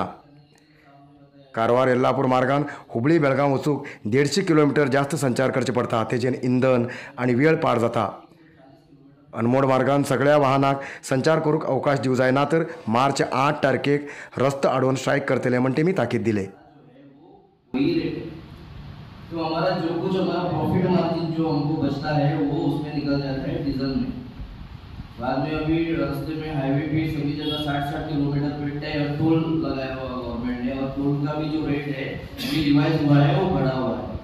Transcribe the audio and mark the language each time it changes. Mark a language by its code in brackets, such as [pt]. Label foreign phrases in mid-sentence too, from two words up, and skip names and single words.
[kok] कारवार येल्लापूर मार्गान हुबळी बेळगाव वचूंक 150 किलोमीटर जास्त संचार करचे पडटा। तेजेन इंधन आनी वेळ पाड जाता। अनमोड मार्गान सगळ्या वाहनाक संचार करूंक अवकाश दिवं जायना तर मार्च 8 तारखेक रस्तो आडोवन स्ट्रायक करतले म्हण तेमी ताकीद दिले। [hi] तो हमारा जो कुछ हमारा प्रॉफिट मार्जिन जो हमको बचता है वो उसमें निकल जाता है डीजल में। बाद में अभी रास्ते में हाईवे पे सभी जगह 60-60 किलोमीटर पे टैग टोल लगाया हुआ गवर्नमेंट ने, और टोल का भी जो रेट है अभी रिवाइज हुआ है, वो बढ़ा हुआ है।